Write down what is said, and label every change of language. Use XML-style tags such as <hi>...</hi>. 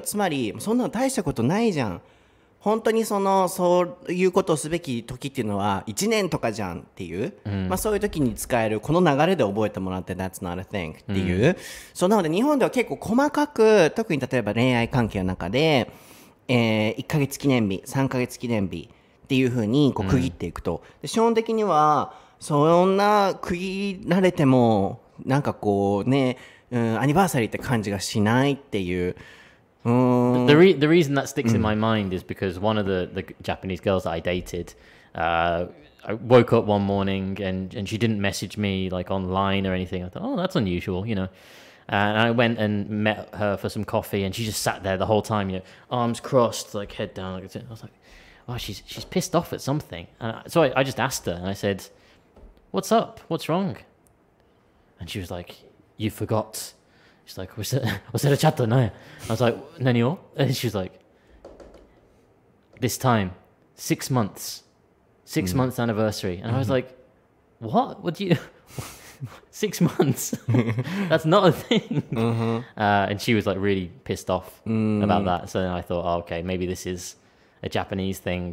<ja>つまり、そんなの大したことないじゃん。本当にそういうことをすべき時っていうのは1年とかじゃんっていう、まあそういう時に使えるこの流れで覚えてもらって</ja> <en>That's not a thing</en> <ja>っていう、そうなので日本では結構細かく、特に例えば恋愛関係の中で、1ヶ月記念日、3ヶ月記念日っていう風にこう区切っていくと、で基本的にはそんな区切られてもなんかこうね、アニバーサリーって感じがしないっていう。</ja> <en>The reason that sticks in my mind is because one of the Japanese girls that I dated, I woke up one morning and she didn't message me like online or anything. I thought, oh, that's unusual, you know. And I went and met her for some coffee and she just sat there the whole time, you know, arms crossed, like head down. Like I was like, oh, she's pissed off at something. And so I just asked her, and I said, what's up? What's wrong? And she was like, you forgot. She's like, 忘れちゃったね. I was like, 何を? And she was like, this time, 6 months. 6 months anniversary. And I was like, what? What do you... 6 months? That's not a thing. And she was like really pissed off about that. So then I thought, oh, okay, maybe this is a Japanese thing.</en>